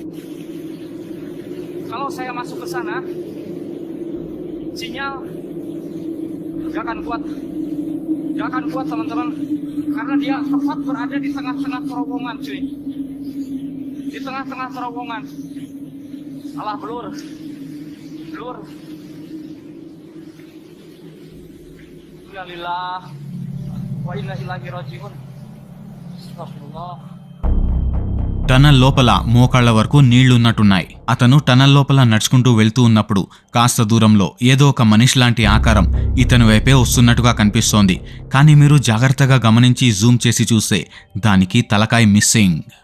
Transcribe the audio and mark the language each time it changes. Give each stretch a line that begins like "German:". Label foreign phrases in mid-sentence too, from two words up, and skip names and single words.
Indonesian: Kalau saya masuk ke sana, sinyal gak akan kuat teman-teman, karena dia tepat berada di tengah-tengah terowongan, cuy. Di tengah-tengah terowongan. Alah, blur.
Arabic: إنا لله وإنا إليه راجعون.
Indonesian: Astagfirullah.
Telugu: టనల్ లోపల మోకాళ్ల వరకు నీళ్లున్నట్టున్నాయి. అతను టనల్ లోపల నడుచుకుంటూ వెళ్తూ ఉన్నప్పుడు కాస్త దూరంలో ఏదో ఒక మనిషి లాంటి ఆకారం ఇతని వైపే వస్తున్నట్టుగా కనిపిస్తోంది. కానీ మీరు జాగ్రత్తగా గమనించి జూమ్ చేసి చూస్తే దానికి తలకాయ మిస్సింగ్.